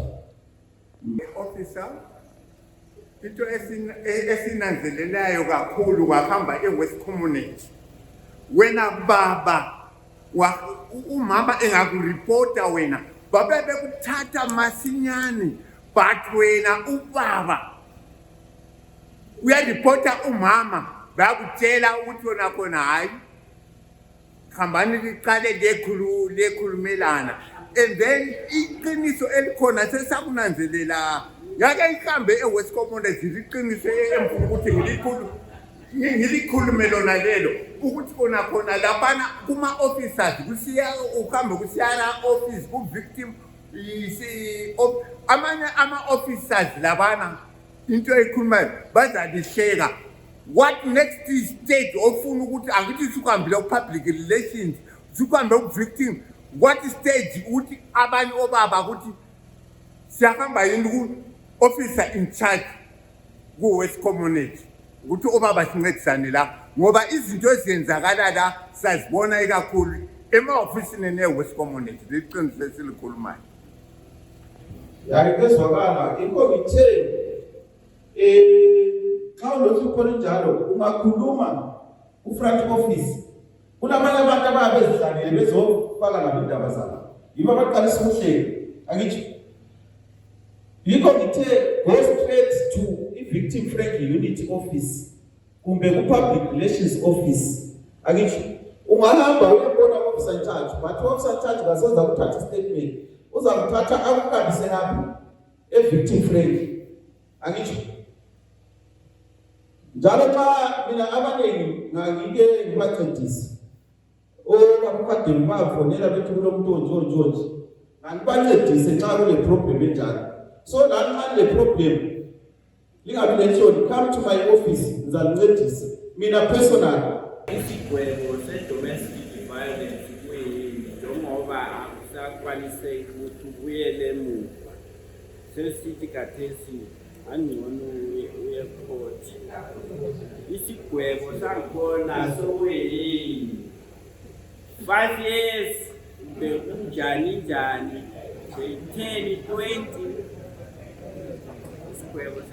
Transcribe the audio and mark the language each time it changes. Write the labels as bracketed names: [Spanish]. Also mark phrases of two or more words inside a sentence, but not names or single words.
[North Ndebele] Officer into esinanzelelayo kakhulu kwahamba eWest Community wena baba umama engakuripota wena babe bekuthatha masinyane but wena ubaba uyaripota umama bayakutshela ukuthi wona khona hayi khambani liqale lekhulumelana [English] and then [North Ndebele] iqiniso elikhona sesakunanzelela yake ihambe eWest Commonwealth liqiniso emfuna ukuthi ngilikhulume lona lelo ukuthi khona lapana kuma officers kusiya uhambe kusiyana office ku victim amanye ama officers labana into ekhulumayo bazalihleka. [English] What next stage [North Ndebele] ofuna ukuthi angithi sukuhambile ku [English] public relations [North Ndebele] sukuhambe ku victim, [English] what stage [North Ndebele] ukuthi abanye obaba ukuthi siyahamba yini ku [English] officer in charge [North Ndebele] ku West Community ukuthi obaba sincedisane la ngoba izinto ezenzakala la sizibona ikakhulu ema-ofisini ne-West Community liqiniso esilikhulumayo. Yakezwakala inkomitheni xa ulohlupho njalo ungakhuluma ku [English] front office. [North Ndebele] Kunabanye abantu ababezihlalele bezofaka nabo indaba zabo yibo abaqalisa ukuhleka. Angithi yikho ngithe [English] go straight to [North Ndebele] i- [English] victim friendly unit office [North Ndebele] kumbe ku- [English] public relations office. [North Ndebele] Angithi ungahamba uyabona [English] officer in charge [North Ndebele] but [English] officer in charge [North Ndebele] kasoza kuthatha statement uzakuthatha akukabise lapho e- [English] victim friendly. [North Ndebele] Angithi njalo xa mina abaningi ngangike ngibancedise abakade bafonela bethi kulomuntu onje angibancedise nxa kule problem enjalo. So lanxa le problem lingabi lenhloni, [English] come to my office [North Ndebele] ngizalincedisa mina [English] personal. [North Ndebele] Isigwebo se- [English] domestic violence [North Ndebele] njengoba akusakwaniseki ukuthi ubuyele emuva, sesithi khathesi angcono uye court. Isigwebo sakhona sokuyini 5 years bekunjani 10 20 isigwebo